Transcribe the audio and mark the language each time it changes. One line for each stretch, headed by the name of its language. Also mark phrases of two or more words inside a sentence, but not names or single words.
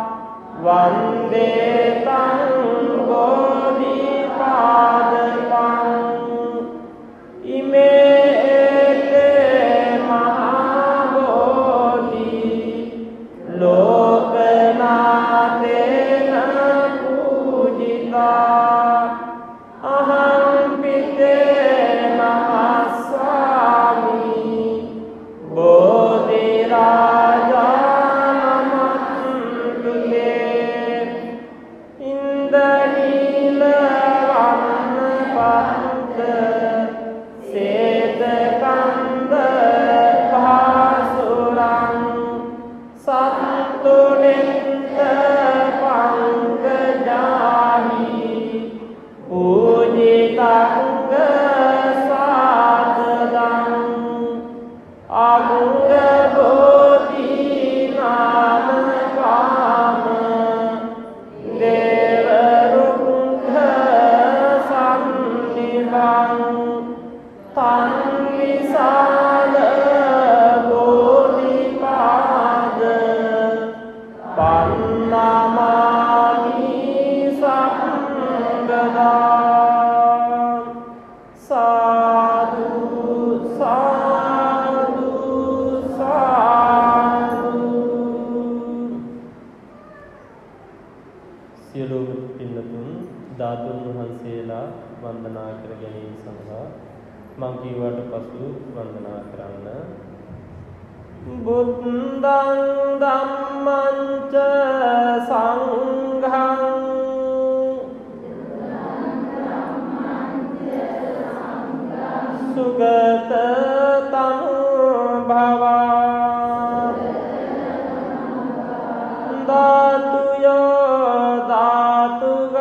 Pali: වන්දේ තං බෝධිපාදකං ඉමේ මහා බෝධි ලෝකනාතේන පූජිතා අහං පිතේ නමස්සාමි බෝධි රාජා නමස්තුතේ ඉන්දනීල වන්න පන්ත සේතකන්ද භාසුරං සත්තුනෙත්ත පංකජාහි පූජිතංග සාදදං අංග බෝධි නාම කාම දේව රුක්ඛ සම්නිභං තං විසාල බෝධිපාද පන්නමාමි සම්බදා සාදු සාදු සාදු.
Sinhala: සියලුම පින්නතුන් ධාතුන් වහන්සේලා වන්දනා කර ගැනීම සඳහා මං කීවට පසු වන්දනා කරන්න.
Pali: බුද්ධං ධම්මං ච සංඝං සුගත තනු භවා ධාතුයෝ ධාතු